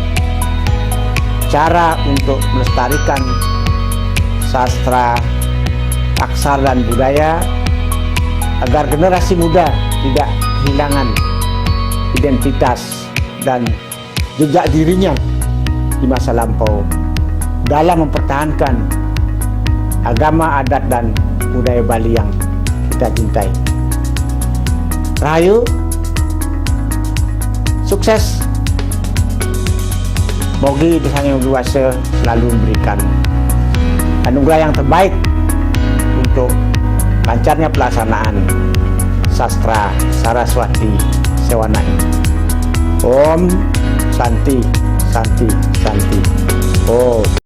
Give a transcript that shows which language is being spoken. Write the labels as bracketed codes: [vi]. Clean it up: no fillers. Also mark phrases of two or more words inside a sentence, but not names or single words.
[id] cara untuk melestarikan sastra, aksara, dan budaya agar generasi muda tidak kehilangan identitas dan jejak dirinya di masa lampau dalam mempertahankan agama, adat, dan budaya Bali yang kita cintai. Rahayu, sukses. Mogi Sang Hyang Widi Wasa selalu memberikan anugerah yang terbaik untuk lancarnya pelaksanaan sastra Saraswati Suwana ini. [sa] Om Santi, Santi, Santi. Om.